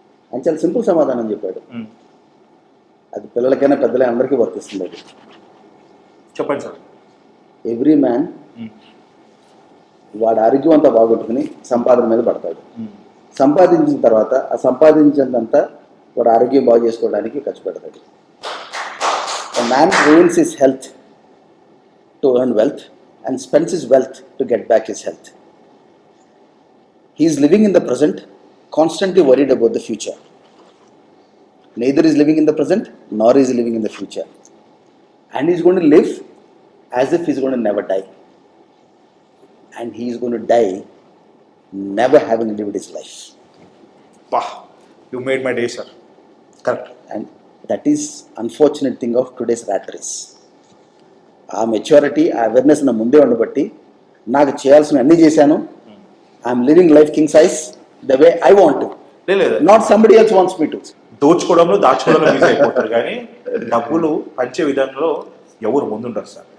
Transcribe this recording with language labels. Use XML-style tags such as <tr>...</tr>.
<te>ఆయన చాలా సింపుల్ సమాధానం చెప్పాడు. అది పిల్లలకైనా పెద్దలైనా అందరికీ వర్తిస్తుంది. అది చెప్పండి సార్. ఎవ్రీ మ్యాన్ వాడి ఆరోగ్యం అంతా బాగొట్టుకుని సంపాదన మీద పడతాడు. సంపాదించిన తర్వాత ఆ సంపాదించినంతా వాడు ఆరోగ్యం బాగు చేసుకోవడానికి ఖర్చు పెడతాడు.</te> <en>A man ruins his health to earn wealth and spends his wealth to get back his health. He is living in the present, constantly worried about the future. Neither is living in the present, nor is he living in the future. And he is going to live as if he is going to never die. And he is going to die never having lived his life. Wow, you made my day, sir. Correct. And that is unfortunate thing of today's rat race.</en> <te>ఆ maturity, ఆ awareness నా ముందే ఉండబట్టి నాకు చేయాల్సిన అన్నీ చేశాను.</te> <en>I'm living life king size the way I want, not somebody else wants me to.</en> <te>దోచుకోవడంలో దాచుకోవడంలో busy అయిపోతారు, కానీ డబ్బులు పంచే విధానంలో ఎవరు ముందుంటారు సార్.</te>